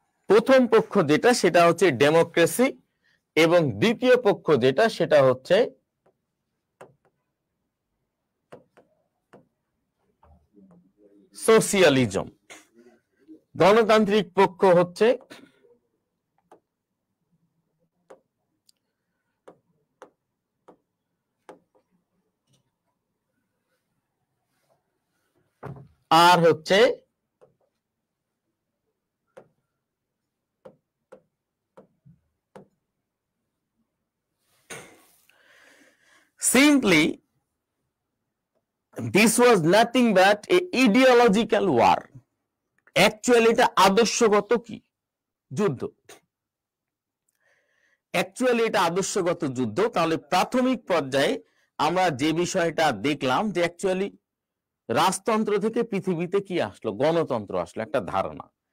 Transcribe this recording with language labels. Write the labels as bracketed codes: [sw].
[bn] প্রথম পক্ষ যেটা সেটা হচ্ছে ডেমোক্রেসি এবং দ্বিতীয় পক্ষ যেটা সেটা হচ্ছে সোশিয়ালিজম। গণতান্ত্রিক পক্ষ হচ্ছে আর হচ্ছে [en] simply this was nothing but a ideological war. [bn] Actually এটা আদর্শগত কি যুদ্ধ, অ্যাকচুয়ালি এটা আদর্শগত যুদ্ধ। তাহলে প্রাথমিক পর্যায়ে আমরা যে বিষয়টা দেখলাম যে অ্যাকচুয়ালি রাজতন্ত্র থেকে পৃথিবীতে কি আসলো, গণতন্ত্র আসলো, একটা ধারণা।